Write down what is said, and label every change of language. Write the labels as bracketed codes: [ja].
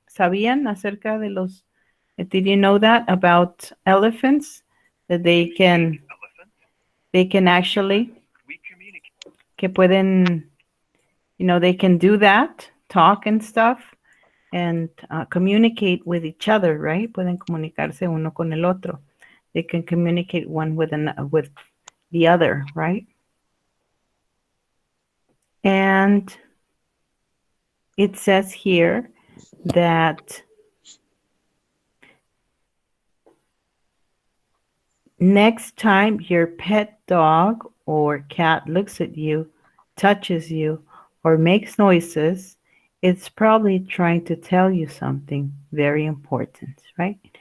[es] ¿Sabían acerca de los? [en] Did you know that about elephants? That they can actually [es] que pueden, [en] they can do that, talk and stuff, and communicate with each other, right? [es] Pueden comunicarse uno con el otro. [en] They can communicate one with the other, right? And it says here that next time your pet dog or cat looks at you, touches you, or makes noises, it's probably trying to tell you something very important, right?